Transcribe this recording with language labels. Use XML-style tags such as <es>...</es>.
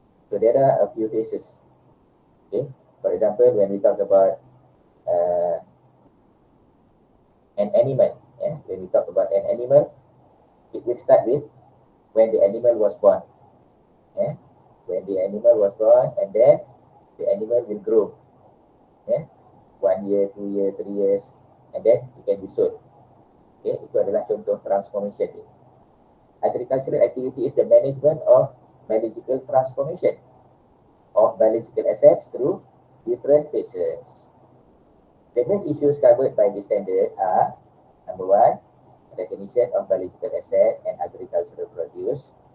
<en>So there are a few phases. Okay, for example, when we talk about an animal, when we talk about an animal, it will start with when the animal was born. When the animal was born, and then the animal will grow. 1 year, 2 year, 3 years, and then it can be sold.</en> <ms>Okay, itu adalah contoh transformation dia.</ms> <en>Agricultural activity is the management of biological transformation of biological assets through different phases. The main issues covered by this standard are: number 1, recognition of biological asset and agricultural produce.</en>